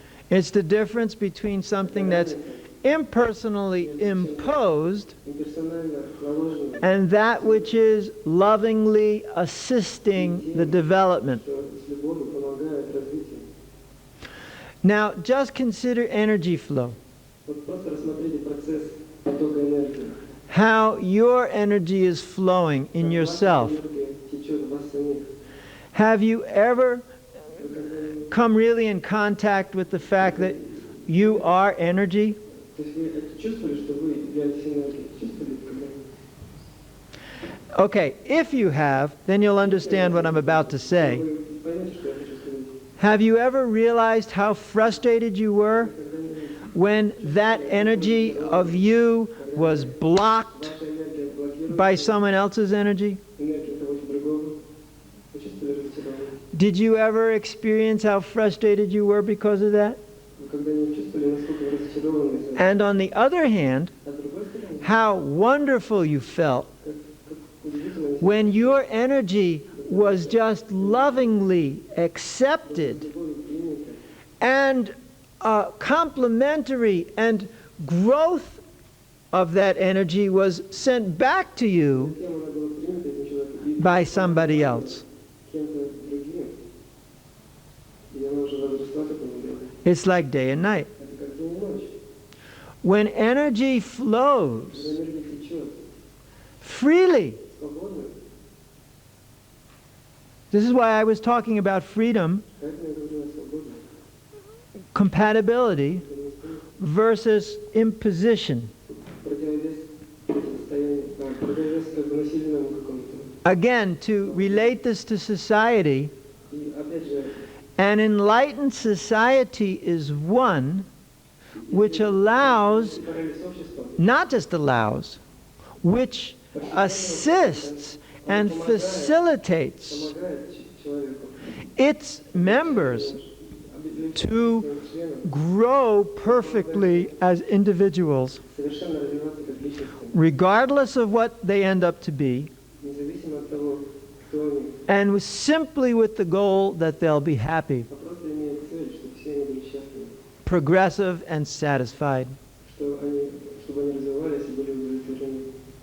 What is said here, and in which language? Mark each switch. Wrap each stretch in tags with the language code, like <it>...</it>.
<en>It's the difference between something that's impersonally imposed</en> <ru>Имперсонально наложено,</ru> <en>and that which is lovingly assisting the development.</en> <ru>что с любовью помогает развитию.</ru> <en>Now, just consider energy flow.</en> <ru>Вот просто рассмотрите процесс потока энергии.</ru> <en>How your energy is flowing in</en> <ru>Как</ru> <en>yourself.</en> <ru>ваша энергия течет в вас самих.</ru> <en>Have you ever</en> <ru>Вы когда-нибудь-</ru> <en>come really in contact with the fact that you are energy?</en> <ru>То есть вы это чувствовали, что вы являетесь энергией? Чувствовали когда-нибудь?</ru> <en>Okay, if you have, then you'll understand what I'm about to say.</en> <ru>Вы поймете, что я хочу сказать.</ru> <en>Have you ever realized how frustrated you were</en> <ru>Когда-нибудь</ru> <en>when that energy of you was blocked</en> <ru>ваша энергия блокирует</ru> <en>by someone else's energy?</en> <ru>энергию кого-то другого? Вы чувствовали разочарование?</ru> <en>Did you ever experience how frustrated you were because of that?</en> <ru>Вы когда-нибудь чувствовали, насколько вы разочарованы из-за этого?</ru> <en>And on the other hand,</en> <ru>А с другой стороны,</ru> <en>how wonderful you felt</en> <ru>как удивительно,</ru> <en>when your energy was just lovingly accepted</en> <ru>любовью принято,</ru> <en>and complementary and growth of that energy was sent back to you</en> <ru>тем она была принята этим человеком и</ru> <en>by somebody else.</en> <ru>кем-то другим. И она уже возросла к этому времени.</ru> <en>It's like day and night.</en> <ru>Это как день и ночь.</ru> <en>When energy flows</en> <ru>когда энергия течет</ru> <en>freely,</en> <ru>свободно,</ru> <en>this is why I was talking about freedom,</en> <ru>поэтому я говорю о свободе,</ru> <en>compatibility versus imposition.</en> <ru>противовес состоянию, противовес как бы насильному какому-то.</ru> <en>Again, to relate this to society,</en> <ru>И опять же,</ru> <en>an enlightened society is one which allows,</en> <ru>параллель с обществом,</ru> <en>not just allows, which assists and facilitates</en> <ru>помогает человеку</ru> <en>its members to grow perfectly as individuals,</en> <ru>совершенно развиваться как личности,</ru> <en>regardless of what they end up to be,</en> <ru>независимо от того, кто они,</ru> <en>and simply with the goal that they'll be happy,</en> <ru>а просто имеют цель, чтобы все они были счастливы,</ru> <en>progressive and satisfied,</en> <ru>чтобы они развивались и были удовлетворены.</ru>